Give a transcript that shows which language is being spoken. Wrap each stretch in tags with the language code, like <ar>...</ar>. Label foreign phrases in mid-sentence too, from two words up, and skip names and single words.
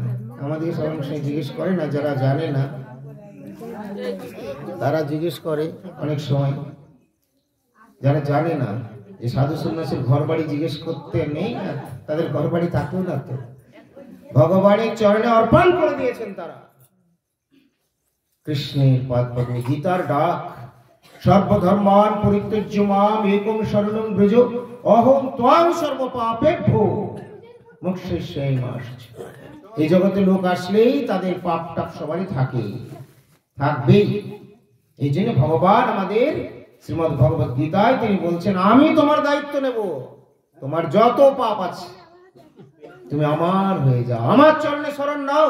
<bn>আমাদের সব সময় জিজ্ঞেস করে না, যারা জানে না তারা জিজ্ঞেস করে অনেক সময়, যারা জানে না যে সাধু সন্ন্যাসীর ঘর বাড়ি জিজ্ঞেস করতে নেই না, তাদের ঘর বাড়ি থাকতেও না তো, ভগবানের চরণে অর্পণ করে দিয়েছেন তারা। কৃষ্ণের পাদ পদ্মে গীতার ডাক,</bn> <sa>সর্বধর্মান পরিত্যজ্য মাম একং শরণং ব্রজ অহং ত্বাং সর্ব পাপেভ্যো মোক্ষয়িষ্যামি মা শুচি।</sa> <bn>এই জগতে লোক আসলেই তাদের পাপ টাপ সবারই থাকবেই। এই জন্য ভগবান আমাদের শ্রীমদ্ ভগবত গীতায় তিনি বলছেন, আমি তোমার দায়িত্ব নেব, তোমার যত পাপ আছে তুমি আমার হয়ে যাও, আমার চরণে শরণ নাও।</bn>